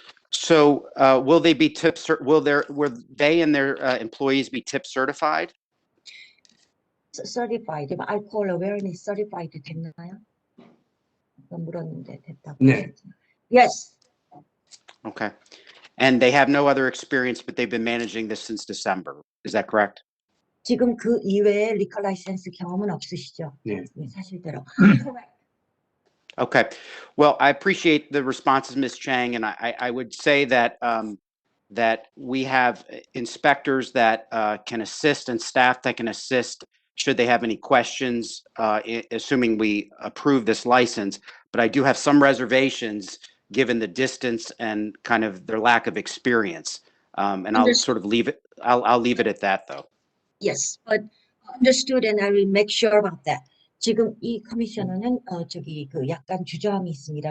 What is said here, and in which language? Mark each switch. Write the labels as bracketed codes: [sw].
[en] So will they be will they and their employees be tip certified? Certified, alcohol awareness certified [ko] 됐나요? 물었는데 됐다고. 네. [en] Yes. Okay. And they have no other experience, but they've been managing this since December. Is that correct? [ko] 지금 그 이외에 리커 라이센스 경험은 없으시죠? 네. 사실대로. [en] Correct. Okay. Well, I appreciate the responses, Ms. Chang, and I would say that that we have inspectors that can assist and staff that can assist should they have any questions, assuming we approve this license. But I do have some reservations given the distance and kind of their lack of experience. And I'll sort of leave it. I'll leave it at that, though. Yes, but understood, and I will make sure about that. [ko] 지금 이 커미셔너는 그 약간 주저함이 있습니다.